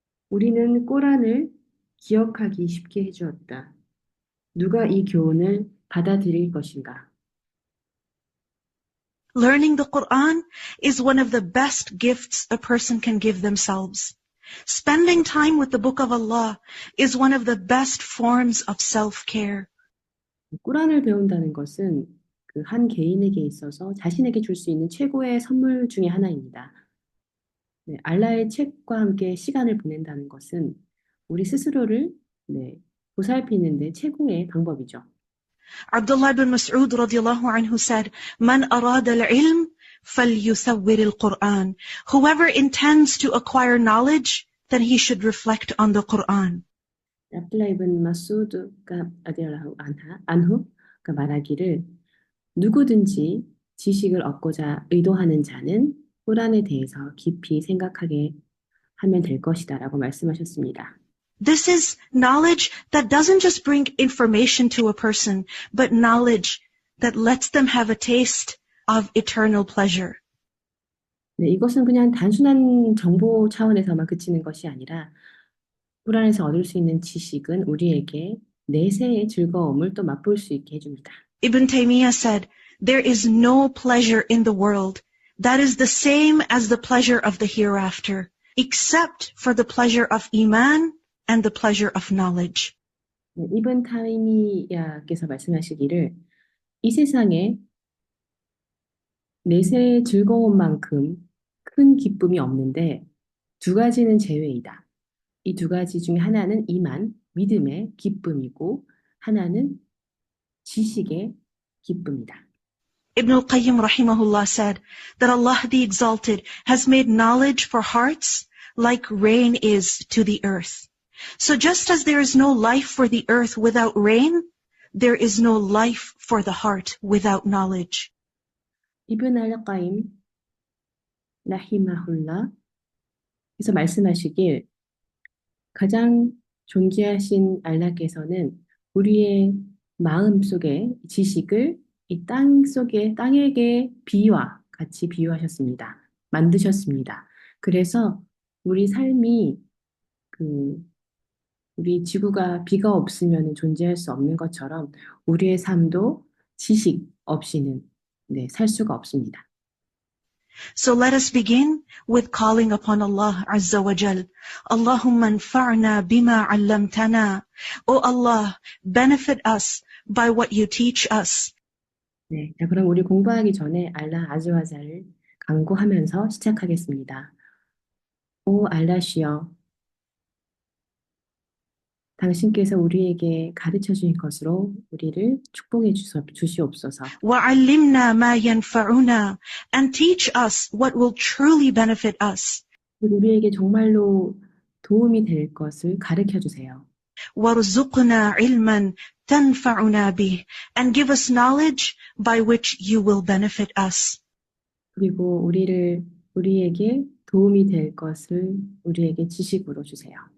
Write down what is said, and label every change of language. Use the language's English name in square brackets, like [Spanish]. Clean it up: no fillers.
[Korean] 우리는 꾸란을 기억하기 쉽게 해주었다. 누가 이 교훈을 받아들일 것인가? [English] Learning the Quran is one of the best gifts a person can give themselves. Spending time with the Book of Allah is one of the best forms of self-care. [Korean] 꾸란을 배운다는 것은 그 한 개인에게 있어서 자신에게 줄 수 있는 최고의 선물 중에 하나입니다. 네, 알라의 책과 함께 시간을 보낸다는 것은 우리 스스로를 네, 보살피는데 최고의 방법이죠. [English] Abdullah ibn Mas'ud radiallahu anhu said, [Arabic] "Man arada al-ilm falyuthawwir al-Quran." [English] Whoever intends to acquire knowledge, then he should reflect on the Quran. [Korean] 압둘라 이븐 마수드가 안후가 말하기를 누구든지 지식을 얻고자 의도하는 자는 꾸란에 대해서 깊이 생각하게 하면 될 것이다라고 말씀하셨습니다. [English] This is knowledge that doesn't just bring information to a person, but knowledge that lets them have a taste of eternal pleasure. [Korean] 네, 이것은 그냥 단순한 정보 차원에서만 그치는 것이 아니라 꾸란에서 얻을 수 있는 지식은 우리에게 내세의 즐거움을 또 맛볼 수 있게 해줍니다. [English] Ibn Taymiyyah said, there is no pleasure in the world that is the same as the pleasure of the hereafter, except for the pleasure of iman and the pleasure of knowledge. [Korean] 이븐 타이미야께서 말씀하시기를 이 세상에 내세의 즐거움만큼 큰 기쁨이 없는데 두 가지는 제외이다. 이 두 가지 중에 하나는 이만, 믿음의 기쁨이고 하나는 지식의 기쁨이다. [English] Ibn al-Qayyim rahimahullah said that Allah the Exalted has made knowledge for hearts like rain is to the earth. So just as there is no life for the earth without rain, there is no life for the heart without knowledge. [Korean] 이븐 알까임 라히마훌라 에서 말씀하시길 가장 존귀하신 알라께서는 우리의 마음 속에 지식을 이 땅에게 비와 같이 비유하셨습니다. 만드셨습니다. 그래서 우리 삶이 우리 지구가 비가 없으면 존재할 수 없는 것처럼 우리의 삶도 지식 없이는 살 수가 없습니다. [English] So let us begin with calling upon Allah Azza wa Jal. [Arabic] Allahumma anfa'na bima 'allamtana. [English] O Allah, benefit us by what you teach us. [Korean] 네, 자, 그럼 우리 공부하기 전에 알라 아즈와자를 간구하면서 시작하겠습니다. 오 알라시여, 당신께서 우리에게 가르쳐 주신 것으로 우리를 축복해 주시옵소서. [Arabic] وَعَلِّمْنَا مَا يَنْفَعُنَا [English] and teach us what will truly benefit us. [Korean] 우리에게 정말로 도움이 될 것을 가르쳐 주세요. [Arabic] وَارْزُقْنَا عِلْمًا تَنْفَعُنَا بِهِ [English] and give us knowledge by which you will benefit us. [Korean] 그리고 우리에게 도움이 될 것을 우리에게 지식으로 주세요.